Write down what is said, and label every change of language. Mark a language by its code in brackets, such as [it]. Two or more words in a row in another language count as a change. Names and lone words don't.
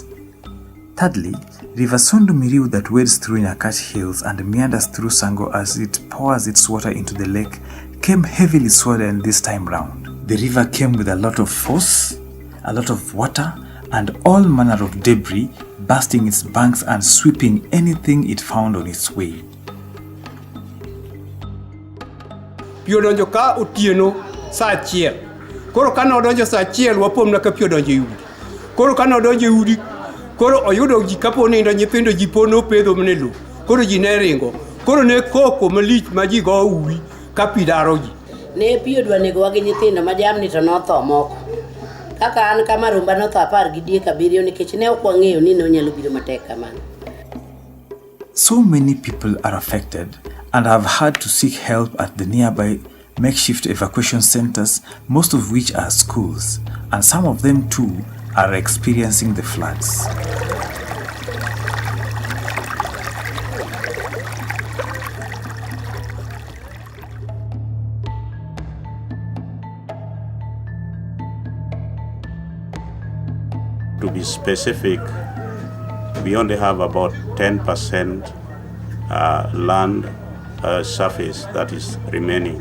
[en] Thirdly, River Sondu Miriu that wades through Nyakach hills and meanders through Sango as it pours its water into the lake came heavily swollen this time round. The river came with a lot of force, a lot of water, and all manner of debris, bursting its banks and sweeping anything it found on its way. [luo] Pio donjo ka otieno sa achiel. Koro ka nodonjo sa achiel wapom na ka pio donjo yudi. Koro ka nodonjo yudi, koro oyudo ji kapo nindo nyithindo ji pono pedho mne lo. Koro ji ne ringo. Koro ne koko malich ma ji go uwi ka pi daro ji. Ne pio dwa nego wa gi nyithindo ma jamni to notho moko. Kaka an kama rumba notho 10 gi diek 7 nikech ne ok wang'eyo ni nonyalo biro matek kamano. [en] So many people are affected and have had to seek help at the nearby makeshift evacuation centers, most of which are schools, and some of them too are experiencing the floods. To be specific, we only have about 10% land surface that is remaining.